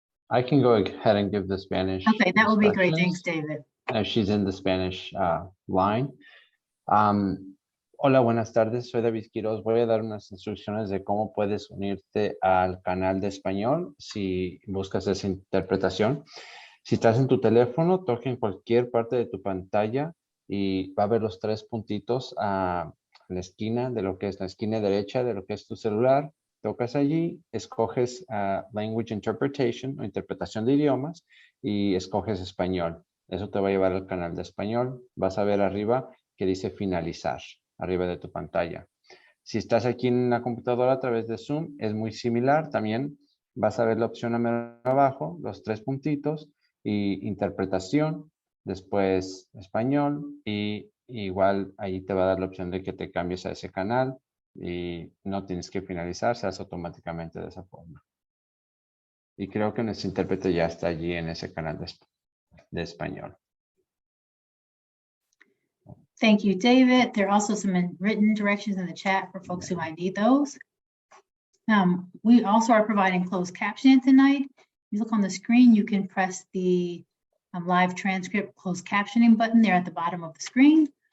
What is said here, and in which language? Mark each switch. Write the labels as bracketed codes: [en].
[en] I can go ahead and give the Spanish. Okay, that would be great. Thanks, David. If she's in the Spanish line. [es] Hola, buenas tardes. Soy David Quiroz. Voy a dar unas instrucciones de cómo puedes unirte al canal de español si buscas esa interpretación. Si estás en tu teléfono, toca en cualquier parte de tu pantalla y va a ver los tres puntitos a la esquina de lo que es la esquina derecha de lo que es tu celular. Tocas allí, escoges Language Interpretation o interpretación de idiomas y escoges español. Eso te va a llevar al canal de español. Vas a ver arriba que dice finalizar, arriba de tu pantalla. Si estás aquí en la computadora a través de Zoom, es muy similar. También vas a ver la opción abajo, los tres puntitos y interpretación, después español y igual ahí te va a dar la opción de que te cambies a ese canal y no tienes que finalizar, se hace automáticamente de esa forma. Y creo que nuestro intérprete ya está allí en ese canal de español. [en] Thank you, David. There are also some written directions in the chat for folks who might need those. We also are providing closed captioning tonight. If you look on the screen, you can press the live transcript closed captioning button there at the bottom of the screen.